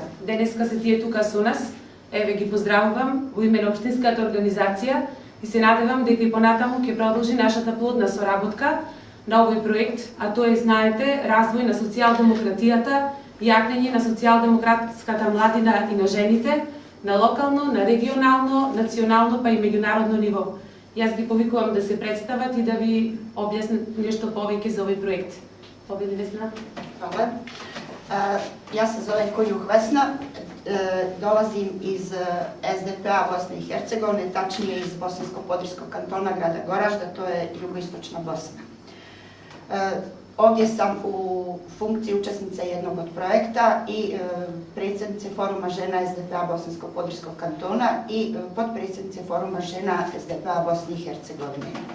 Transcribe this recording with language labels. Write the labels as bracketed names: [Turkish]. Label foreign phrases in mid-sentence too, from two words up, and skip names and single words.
[Macedonian] Денеска се тие тука со нас. Еве ги поздравувам во име на општинската организација и се надевам дека и понатаму ќе продолжи нашата плодна соработка на овој проект, а тоа е, знаете, развој на социјалдемократијата, јакнење на социјалдемократската младина и на жените на локално, на регионално, национално па и меѓународно ниво. Јас ги повикувам да се представат и да ви објаснат нешто повеќе за овој проект. Победи Весна. [Bosnian] Hvala. Ja se zovem Konjuh Vesna, dolazim iz SDP-a Bosne i Hercegovine, tačnije iz Bosansko-Podrijskog kantona grada Goražda, to je jugoistočna Bosna. Ovdje sam u funkciji učesnice jednog od projekta i predsjednice Foruma žena SDP-a Bosansko-Podrijskog kantona i potpredsjednice Foruma žena SDP-a Bosne i Hercegovine.